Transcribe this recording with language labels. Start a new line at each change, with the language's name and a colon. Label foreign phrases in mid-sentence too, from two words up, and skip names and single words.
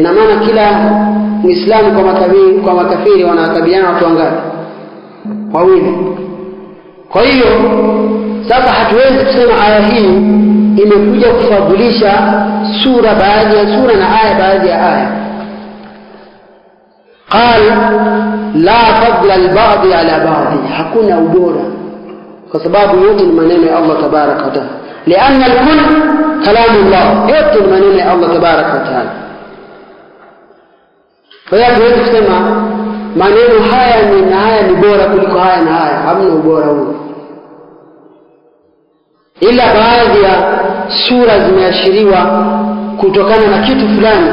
Swahili: Na maana kila Muislamu kwa makafiri wanakabiliana watu wangapi? Wawili. Kwa hiyo sasa hatuwezi kusema aya hii imekuja kufadhilisha sura baadhi ya sura na aya baadhi ya aya.
Arabic: قال لا فضل البعض على بعض.
Swahili: hakuna ubora, kwa sababu yote ni maneno ya
Arabic: الله تبارك وتعالى. لأن الكل كلام الله,
Swahili: yote ni maneno ya
Arabic: الله تبارك وتعالى.
Swahili: Kwa hiyo hatuwezi kusema maneno haya ni na haya ni bora kuliko haya na haya. Hamna ubora huo, ila baadhi ya sura zimeashiriwa kutokana na kitu fulani.